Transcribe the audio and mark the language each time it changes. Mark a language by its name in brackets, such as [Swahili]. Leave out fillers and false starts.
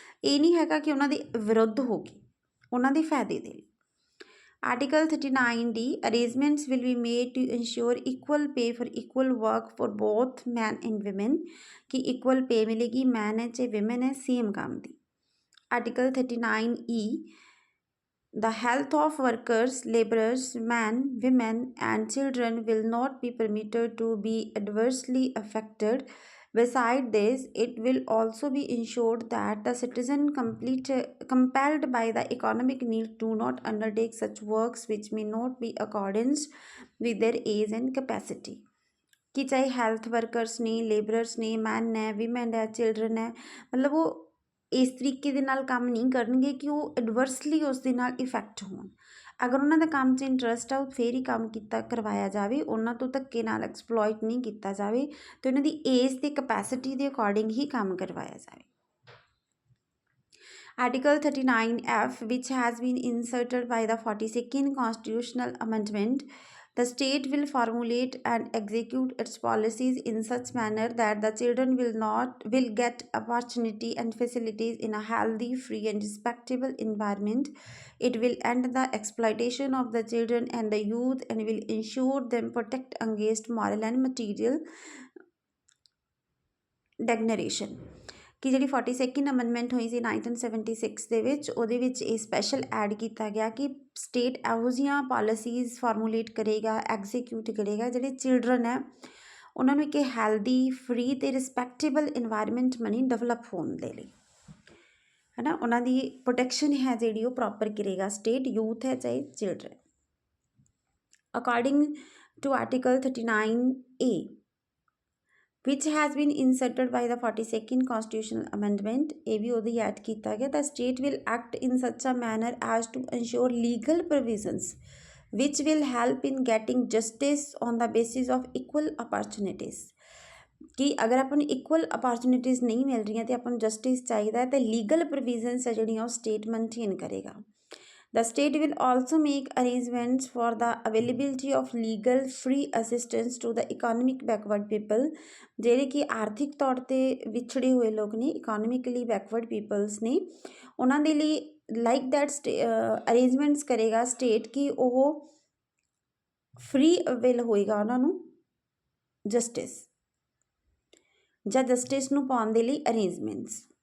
[Punjabi] ਇਹ ਨਹੀਂ ਹੈਗਾ ਕਿ ਉਹਨਾਂ ਦੇ ਵਿਰੁੱਧ ਹੋਗੀ, ਉਹਨਾਂ ਦੇ ਫਾਇਦੇ ਦੇ ਲਈ। [English] Article 39D, arrangements will be made to ensure equal pay for equal work for both men and women, [Punjabi] कि equal pay मिलेगी मैन है चाहे women है सेम काम दी। [English] Article 39E, the health of workers, laborers, men, women and children will not be permitted to be adversely affected। Beside this, it will also be ensured that the citizen compelled by the economic need do not undertake such works which may not be accordance with their age and capacity। [Punjabi] कि चाहे health workers ने, labourers ने, man है, women है, children है, मतलब वो ਇਸ ਤਰੀਕੇ ਦੇ ਨਾਲ ਕੰਮ ਨਹੀਂ ਕਰਨਗੇ ਕਿ ਉਹ ਐਡਵਰਸਲੀ ਉਸ ਦੇ ਨਾਲ ਇਫੈਕਟ ਹੋਣ। ਅਗਰ ਉਹਨਾਂ ਦਾ ਕੰਮ 'ਚ ਇੰਟਰਸਟ ਆ ਉਹ ਫੇਰ ਹੀ ਕੰਮ ਕੀਤਾ ਕਰਵਾਇਆ ਜਾਵੇ, ਉਹਨਾਂ ਤੋਂ ਧੱਕੇ ਨਾਲ ਐਕਸਪਲੋਇਟ ਨਹੀਂ ਕੀਤਾ ਜਾਵੇ ਅਤੇ ਉਹਨਾਂ ਦੀ ਏਜ ਅਤੇ ਕਪੈਸਿਟੀ ਦੇ ਅਕੋਰਡਿੰਗ ਹੀ ਕੰਮ ਕਰਵਾਇਆ ਜਾਵੇ। [English] Article 39F, which has been inserted by the 42nd Constitutional Amendment, the state will formulate and execute its policies in such manner that the children will get opportunity and facilities in a healthy, free and respectable environment। It will end the exploitation of the children and the youth and will ensure them protect against moral and material degradation। [Punjabi] ਕਿ ਜਿਹੜੀ 42nd amendment ਹੋਈ ਸੀ 1976 ਦੇ ਵਿੱਚ, ਉਹਦੇ ਵਿੱਚ ਇਹ special add ਕੀਤਾ ਗਿਆ ਕਿ ਸਟੇਟ ਇਹੋ ਜਿਹੀਆਂ ਪਾਲਿਸੀਜ਼ ਫਾਰਮੂਲੇਟ ਕਰੇਗਾ, ਐਗਜ਼ੀਕਿਊਟ ਕਰੇਗਾ ਜਿਹੜੇ ਚਿਲਡਰਨ ਹੈ ਉਹਨਾਂ ਨੂੰ ਇੱਕ ਹੈਲਦੀ, ਫਰੀ ਅਤੇ ਰਿਸਪੈਕਟੇਬਲ ਇਨਵਾਇਰਮੈਂਟ ਬਣੀ ਡਿਵੈਲਪ ਹੋਣ ਦੇ ਲਈ, ਹੈ ਨਾ। ਉਹਨਾਂ ਦੀ ਪ੍ਰੋਟੈਕਸ਼ਨ ਹੈ ਜਿਹੜੀ ਉਹ ਪ੍ਰੋਪਰ ਕਰੇਗਾ ਸਟੇਟ, ਯੂਥ ਹੈ ਚਾਹੇ children. [English] according to article 39A, which has been inserted by the 42nd Constitutional Amendment, [Punjabi] ਇਹ ਵੀ ਉਹਦੀ ਐਡ ਕੀਤਾ ਗਿਆ। [English] The state will act in such a manner as to ensure legal provisions which will help in getting justice on the basis of equal opportunities। [Punjabi] ਕਿ ਅਗਰ ਆਪਾਂ ਨੂੰ equal opportunities ਨਹੀਂ ਮਿਲ ਰਹੀਆਂ ਅਤੇ ਆਪਾਂ ਨੂੰ ਜਸਟਿਸ ਚਾਹੀਦਾ ਹੈ ਤਾਂ ਲੀਗਲ ਪ੍ਰੋਵੀਜ਼ਨਸ ਹੈ ਜਿਹੜੀਆਂ ਉਹ ਸਟੇਟ ਮੇਨਟੇਨ ਕਰੇਗਾ। [English] The state will also make arrangements for the availability of legal free assistance to the economic backward people, [Punjabi] ਜਿਹੜੇ ਕਿ ਆਰਥਿਕ ਤੌਰ 'ਤੇ ਵਿਛੜੇ ਹੋਏ ਲੋਕ ਨੇ, ਇਕੋਨੋਮਿਕਲੀ ਬੈਕਵਰਡ ਪੀਪਲਸ ਨੇ, ਉਹਨਾਂ ਦੇ ਲਈ ਲਾਈਕ ਦੈਟ ਅਰੇਂਜਮੈਂਟਸ ਕਰੇਗਾ ਸਟੇਟ ਕਿ ਉਹ ਫਰੀ ਅਵੇਲ ਹੋਏਗਾ ਉਹਨਾਂ ਨੂੰ ਜਸਟਿਸ ਜਾਂ ਜਸਟਿਸ ਨੂੰ ਪਾਉਣ ਦੇ ਲਈ ਅਰੇਂਜਮੈਂਟਸ।